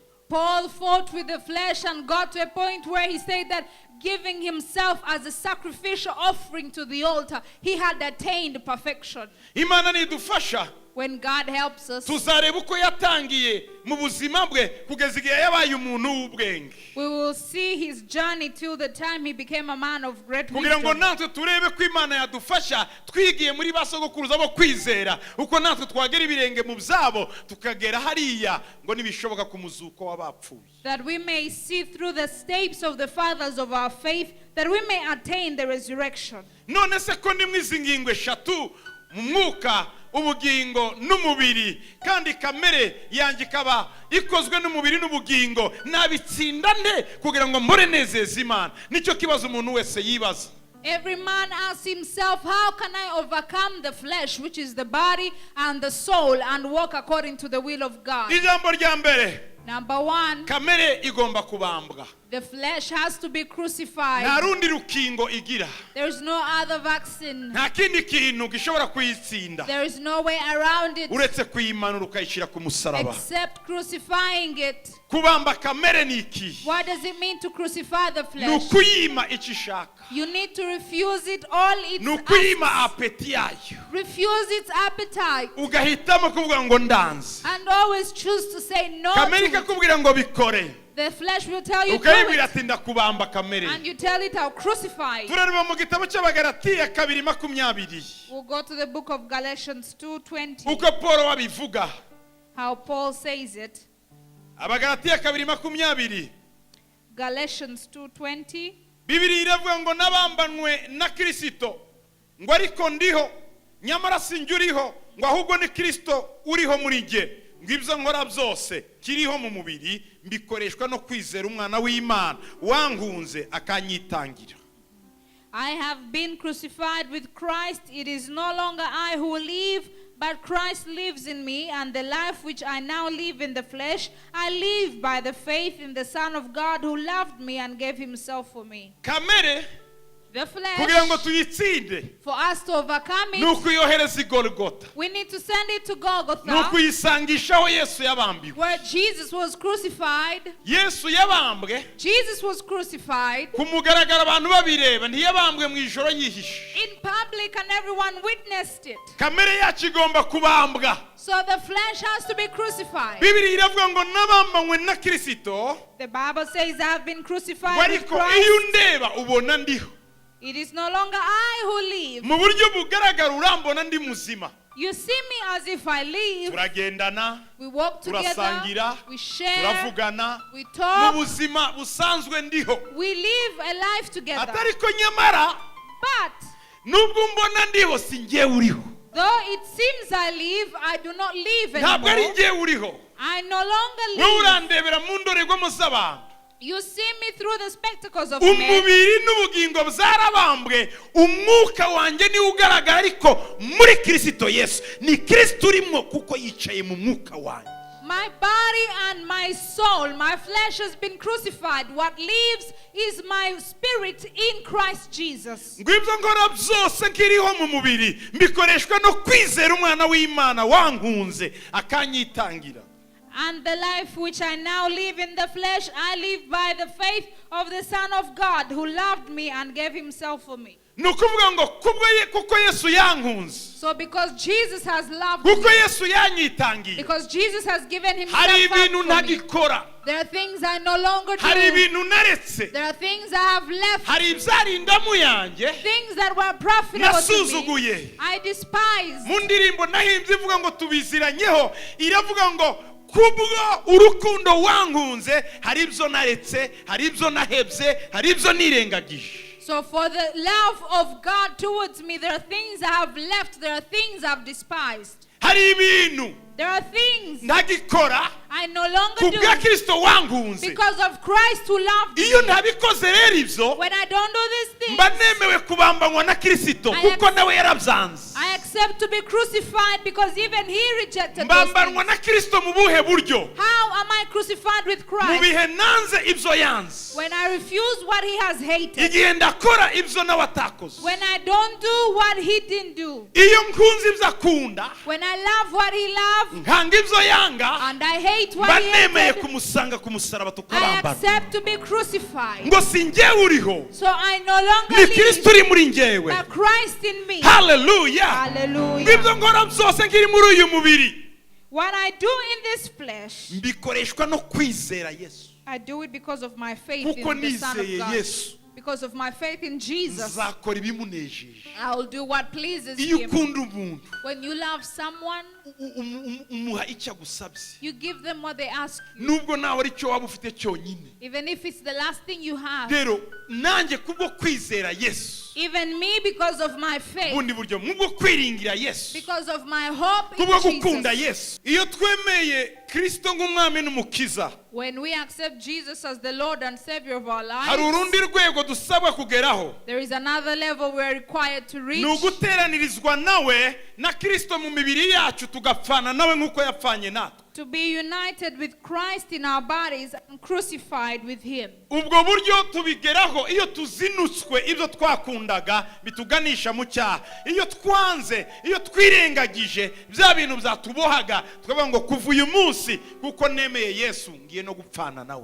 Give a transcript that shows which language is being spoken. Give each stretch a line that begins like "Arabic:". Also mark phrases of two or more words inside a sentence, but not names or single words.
English: Paul fought with the flesh and got to a point where he said that giving himself as a sacrificial offering to the altar, he had attained perfection.
Kinyarwanda: Imana nidufasha
English: When God helps us,
Kinyarwanda: tuzareba uko yatangiye mu buzima bwe kugeza igihe yabaye umuntu w'ubwenge,
English: we will see his journey till the time he became a man of great
Kinyarwanda: kugira ngo
English: wisdom.
Kinyarwanda: natwe turebe ko Imana yadufasha twigiye muri basogokuruza bo kwizera uko natwe twagera ibirenge mu byabo tukagera hariya ngo nibishoboka ku muzuko w'abapfuye.
English: That we may see through the steps of the fathers of our faith, that we may attain the resurrection.
Kinyarwanda: None se ko nimwe izi ngingo eshatu mu mwuka, ubugingo n'umubiri, kandi kamere yanjye ikaba ikozwe n'umubiri n'ubugingo, nabitsinda nde kugira ngo mbore nezeza Imana? Nicyo kibazo umuntu wese yibaza.
English: Every man asks himself, how can I overcome the flesh, which is the body and the soul, and walk according to the will of God?
Kinyarwanda: Ijambo rya mbere,
English: Number one,
Kinyarwanda: kamere igomba kubambwa.
English: the flesh has to be crucified.
Kinyarwanda: Nta rundi rukingo igira,
English: There is no other vaccine.
Kinyarwanda: nta kindi kintu gishobora kuyitsinda
English: There is no way around it
Kinyarwanda: uretse kuyimanura ukayishyira ku musaraba.
English: except crucifying it.
Kinyarwanda: Kubamba kamere ni iki?
English: What does it mean to crucify the
Kinyarwanda: Ni
English: flesh?
Kinyarwanda: ukuyima icyo ishaka,
English: You need to refuse it all its
Kinyarwanda: ni ukuyima
English: acts.
Kinyarwanda: apeti yayo,
English: Refuse its appetite.
Kinyarwanda: ugahitamo kuvuga ngo ndanze.
English: And always choose to say no
Kinyarwanda: Kamere
English: to it.
Kinyarwanda: ikakubwira ngo bikore,
English: The flesh will tell you do
Kinyarwanda: ukayibwira
English: it.
Kinyarwanda: ati ndakubamba kamere.
English: And you tell it, I'll crucify it.
Kinyarwanda: Turareba mu gitabo cy'Abagalatiya 2:20
English: We'll go to the book of Galatians 2:20.
Kinyarwanda: uko Paul wabivuga.
English: How Paul says it.
Kinyarwanda: Abagalatiya 2:20
English: Galatians 2:20.
Kinyarwanda: Bibiri iravuga ngo nabambanwe na Kristo, ngo ariko ndiho nyamara sinjye uriho, ngo ahubwo ni Kristo uriho muri jye, ngo ibyo nkora byose kiriho mu mubiri mbikoreshwa no kwizera umwana w'Imana wankunze akanyitangira.
English: I have been crucified with Christ. It is no longer I who live, but Christ lives in me, and the life which I now live in the flesh, I live by the faith in the Son of God who loved me and gave himself for me.
Kinyarwanda: Kamere
English: The
Kinyarwanda: kugira ngo
English: flesh,
Kinyarwanda: tuyitsinde
English: for us to overcome
Kinyarwanda: ni
English: it,
Kinyarwanda: ukuyohereza i Golgotha,
English: we need to send it to
Kinyarwanda: ni
English: Golgotha,
Kinyarwanda: ukuyisangishaho Yesu yabambiwe.
English: where Jesus was crucified.
Kinyarwanda: Yesu yabambwe
English: Jesus was crucified
Kinyarwanda: ku mugaragaro abantu babireba, ntiyabambwe mu ijoro yihishe.
English: in public and everyone witnessed it.
Kinyarwanda: Kamere yacu igomba kubambwa.
English: So the flesh has to be crucified.
Kinyarwanda: Bibiri iravuga ngo nabambanywe na Kristo,
English: The Bible says, I have been
Kinyarwanda: ngo
English: crucified with
Kinyarwanda: ariko iyo
English: Christ.
Kinyarwanda: undeba ubona ndiho.
English: It is no longer I who live.
Kinyarwanda: Mu buryo bugaragara urambona ndi muzima.
English: You see me as if I live.
Kinyarwanda: Turagendana,
English: We walk together.
Kinyarwanda: turasangira,
English: We share.
Kinyarwanda: turavugana,
English: We
Kinyarwanda: mu
English: talk.
Kinyarwanda: buzima busanzwe ndiho.
English: We live a life together.
Kinyarwanda: Atariko nyamara
English: But
Kinyarwanda: nubwo mbona ndiho si njye uriho.
English: though it seems I live, I do not live
Kinyarwanda: Ntabwo ari
English: anymore.
Kinyarwanda: njye uriho.
English: I no longer
Kinyarwanda: Wowe
English: live.
Kinyarwanda: urandebera mu ndorerwamo z'abantu.
English: You see me through the spectacles of men.
Kinyarwanda: Umubiri n'ubugingo byarabambwe, umwuka wanjye niwe ugaragara, ariko muri Kristo Yesu ni Kristo urimo kuko yicaye mu mwuka wanjye.
English: My body and my soul, my flesh has been crucified. What lives is my spirit in Christ Jesus.
Kinyarwanda: Ngo ibyo nkora byose nkiriho mu mubiri mbikoreshwa no kwizera umwana w'Imana wankunze akanyitangira.
English: And the life which I now live in the flesh, I live by the faith of the Son of God who loved me and gave himself for me.
Kinyarwanda: Ni ukuvuga ngo kuko Yesu yankunze,
English: So because Jesus has loved
Kinyarwanda: kuko
English: me,
Kinyarwanda: Yesu yanyitangiye,
English: because Jesus has given himself
Kinyarwanda: hari
English: up
Kinyarwanda: ibintu
English: for me,
Kinyarwanda: ntagikora,
English: there are things I no longer
Kinyarwanda: hari
English: do.
Kinyarwanda: ibintu naretse,
English: There are things I have left,
Kinyarwanda: hari ibyarindamu yanjye
English: things that were profitable to me,
Kinyarwanda: nasuzuguye.
English: I despise.
Kinyarwanda: Mu ndirimbo nahimbye ivuga ngo tubiziranyeho, iravuga ngo kubwo urukundo wankunze hari ibyo naretse, hari ibyo nahebye, hari ibyo nirengagije.
English: So for the love of God towards me, there are things I have left, there are things I've despised.
Kinyarwanda: Hari ibintu
English: There are things
Kinyarwanda: ntagikora
English: I no longer
Kinyarwanda: ku bwa
English: do
Kinyarwanda: Kristo wankunze.
English: because of Christ who loved
Kinyarwanda: Iyo
English: me.
Kinyarwanda: ntabikoze rero ibyo
English: When I don't do these things,
Kinyarwanda: mba nemewe kubambanywa na Kristo kuko nawe yarabyanze.
English: I accept accept to be crucified because even he rejected those
Kinyarwanda: mbambanwa
English: things.
Kinyarwanda: na Kristo mu buhe buryo?
English: How am I crucified with
Kinyarwanda: Mu
English: Christ?
Kinyarwanda: bihe nanze ibyo yanze,
English: When I refuse what he has hated.
Kinyarwanda: igihe ndakora ibyo nawe atakoze,
English: When I don't do what he didn't do.
Kinyarwanda: iyo nkunze ibyo akunda
English: When I love what he loved
Kinyarwanda: nkanga ibyo yanga,
English: and I hate
Kinyarwanda: mba
English: what he
Kinyarwanda: nemeye
English: hated,
Kinyarwanda: kumusanga ku musaraba
English: I
Kinyarwanda: tukabambana.
English: accept to be crucified.
Kinyarwanda: Ngo si njyewe uriho,
English: So I no longer
Kinyarwanda: ni Kristo
English: live,
Kinyarwanda: uri muri njyewe.
English: but Christ in me.
Kinyarwanda: Haleluya.
English: Hallelujah.
Kinyarwanda: Ibyo nkora byose nkiri muri uyu mubiri
English: What I do in this flesh,
Kinyarwanda: mbikoreshwa no kwizera Yesu.
English: I do it because of my faith
Kinyarwanda: Kuko
English: in the Son of
Kinyarwanda: nizeye
English: God.
Kinyarwanda: Yesu,
English: Because of my faith in Jesus,
Kinyarwanda: nzakora ibimunejeje.
English: I will do what pleases
Kinyarwanda: Iyo
English: him.
Kinyarwanda: ukunda umuntu
English: When you love someone,
Kinyarwanda: umuha icyo agusabye, you give them what they ask you, nubwo nawe ari cyo waba ufite cyonyine.
English: even if it's the last thing you have.
Kinyarwanda: Rero nanjye kubwo kwizera Yesu,
English: Even me, because of my faith,
Kinyarwanda: bundi buryo mubwo kwiringira Yesu,
English: because of my hope in
Kinyarwanda: kubwo gukunda
English: Jesus.
Kinyarwanda: Yesu, iyo twemeye Kristo nk'umwami n'umukiza,
English: When we accept Jesus as the Lord and Savior of our
Kinyarwanda: hari
English: lives,
Kinyarwanda: urundi rwego dusabwa kugeraho.
English: there is another level we are required to
Kinyarwanda: Ni
English: reach.
Kinyarwanda: uguteranirizwa nawe na Kristo mu mibiri yacu tugapfana nawe nk'uko yapfanye natwe.
English: To be united with Christ in our bodies and crucified with him.
Kinyarwanda: Ubwo buryo tubigeraho iyo tuzinutswe ibyo twakundaga bituganisha mu cyaha, iyo twanze, iyo twirengagije bya bintu byatubohaga, tukavuga ngo kuva uyu munsi kuko nemeye Yesu ngiye no gupfana nawe.